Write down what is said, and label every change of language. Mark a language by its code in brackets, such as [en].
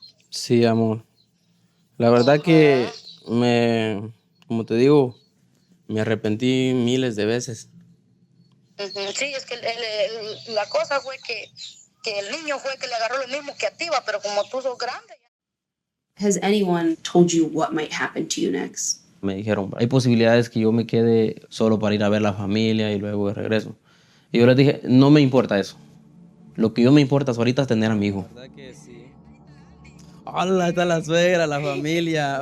[es] Sí, amor. La verdad que como te digo, me arrepentí miles de veces. Sí, es que la cosa fue que el niño fue que le agarró lo mismo que a ti, va, pero como tú sos grande. [en] Has anyone told you what might happen to you next? [es] Me dijeron, hay posibilidades que yo me quede solo para ir a ver la familia y luego de regreso. Y yo les dije, no me importa eso. Lo que yo me importa ahorita es tener a mi hijo. La verdad que sí. Hola, está la suegra, la familia.